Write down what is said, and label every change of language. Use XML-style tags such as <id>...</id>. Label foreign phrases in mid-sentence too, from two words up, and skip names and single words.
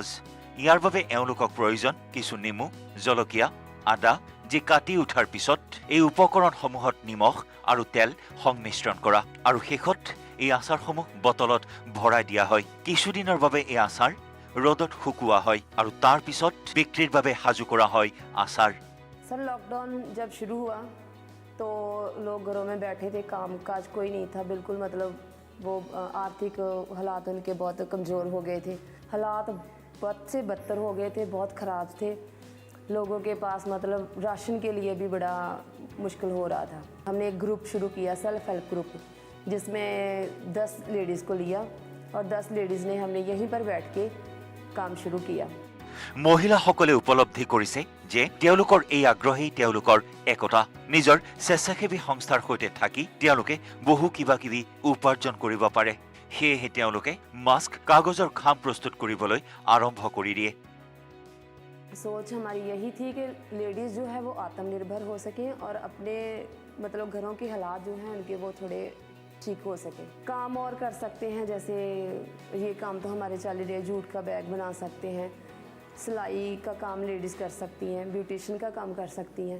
<as>ইয়াৰ বাবে এওঁলোকক প্ৰয়োজন কিছু নেমু, জলকীয়া, আদা, যি কাটি উঠাৰ পিছত এই উপকৰণসমূহত নিমখ আৰু তেল সংমিশ্ৰণ কৰা আৰু শেষত এই আচাৰসমূহ বটলত ভৰাই দিয়া হয়। কিছুদিনৰ বাবে এই আচাৰ ৰ'দত শুকুওৱা হয় আৰু তাৰ পিছত বিক্ৰীৰ বাবে সাজু কৰা হয় আচাৰ।</as> <hi>सर लॉकडाउन जब शुरू हुआ तो लोग घरों में बैठे थे, काम काज कोई नहीं था बिल्कुल। मतलब वो आर्थिक हालात उनके बहुत कमज़ोर हो गए थे, हालात बद से बदतर हो गए थे, बहुत ख़राब थे। लोगों के पास मतलब राशन के लिए भी बड़ा मुश्किल हो रहा था। हमने एक ग्रुप शुरू किया,</hi> <en>self help group,</en> <hi>जिसमें 10 लेडीज़ को लिया और 10 लेडीज़ ने हमने यहीं पर बैठ के काम शुरू किया।</hi> <as>মহিলাসকলে উপলব্ধি কৰিছে যে তেওঁলোকৰ এই আগ্ৰহেই তেওঁলোকৰ একতা। নিজৰ স্বেচ্ছাসেৱী সংস্থাৰ সৈতে থাকি তেওঁলোকে বহু কিবা কিবি উপাৰ্জন কৰিব পাৰে। সেয়েহে তেওঁলোকে মাস্ক, কাগজৰ খাম প্ৰস্তুত কৰিবলৈ আৰম্ভ কৰি দিয়ে।</as> <hi>सोच हमारी यही थी कि लेडीज़ जो है वो आत्मनिर्भर हो सकें और अपने मतलब घरों के हालात जो हैं उनके वो थोड़े ठीक हो सके। काम और कर सकते हैं, जैसे ये काम तो हमारे चल रहे, जूट का बैग बना सकते हैं, सिलाई का काम लेडीज़ कर सकती हैं, ब्यूटिशियन का काम कर सकती हैं।</hi>